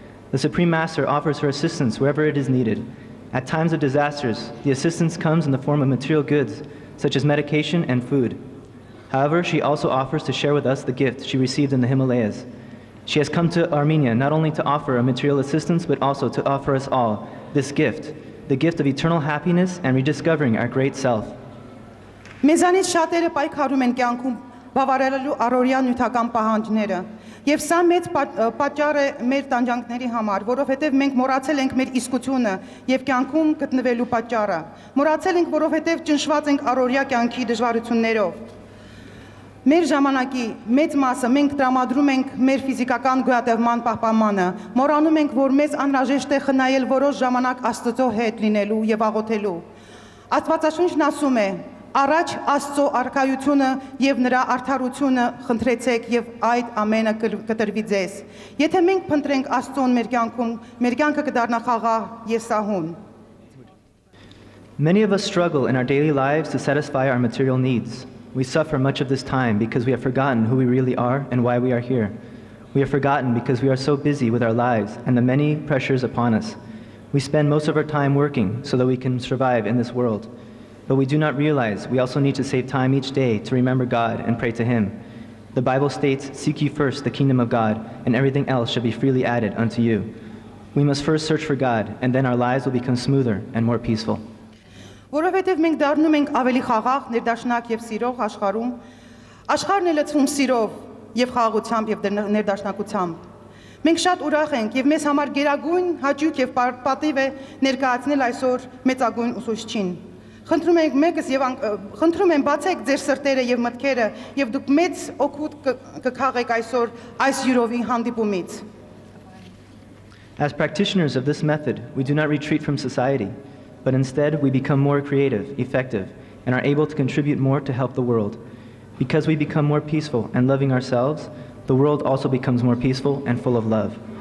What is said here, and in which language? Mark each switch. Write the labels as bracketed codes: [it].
[en] The Supreme Master offers her assistance wherever it is needed. At times of disasters, the assistance comes in the form of material goods, such as medication and food. However, she also offers to share with us the gift she received in the Himalayas. She has come to Armenia not only to offer a material assistance, but also to offer us all this gift, the gift of eternal happiness and rediscovering our great self. [hy] Մեզանից շատերը պայքարում են կյանքում բավարարելու առօրյա նյութական պահանջները, եւ սա մեծ պատճառ է մեր տանջանքների համար, որովհետեւ մենք մոռացել ենք մեր իսկությունը եւ կյանքում գտնվելու պատճառը։ Մոռացել ենք, որովհետեւ ճնշված ենք առօրյա կյանքի դժվարություններով։ Մեր ժամանակի մեծ մասը մենք տրամադրում ենք մեր ֆիզիկական գոյատևման պահպանմանը, մոռանում ենք, որ մեզ անհրաժեշտ է խնայել որոշ ժամանակ Աստծո հետ լինելու եւ աղոթելու։ Աստվածաշունչն ասում է. Առաջ Աստծո արքայությունը եւ նրա արդարությունը խնդրեցեք եւ այդ ամենը կտրվի ձեզ։ Եթե մենք փնտրենք Աստծուն մեր կյանքում, մեր կյանքը կդառնա խաղաղ եւ սահուն։ [en] Many of us struggle in our daily lives to satisfy our material needs. We suffer much of this time because we have forgotten who we really are and why we are here. We have forgotten because we are so busy with our lives and the many pressures upon us. We spend most of our time working so that we can survive in this world. But we do not realize we also need to save time each day to remember God and pray to Him. The Bible states, "Seek ye first the kingdom of God, and everything else shall be freely added unto you." We must first search for God, and then our lives will become smoother and more peaceful. [hy] Որովհետև մենք դառնում ենք ավելի խաղաղ, ներդաշնակ եւ սիրող աշխարհում, աշխարհն է լցվում սիրով եւ խաղաղությամբ եւ ներդաշնակությամբ։ Մենք շատ ուրախ ենք եւ մեզ համար գերագույն հաճույք եւ պատիվ է ներկայացնել այսօր մեծագույն ուսուցչին։ Խնդրում ենք մեկս եւ խնդրում եմ բացեք ձեր սրտերը եւ մտքերը եւ դուք մեծ օգուտ կքաղեք այսօր այս յուրովի հանդիպումից։ [en] As practitioners of this method, we do not retreat from society, but instead we become more creative, effective, and are able to contribute more to help the world. Because we become more peaceful and loving ourselves, the world also becomes more peaceful and full of love.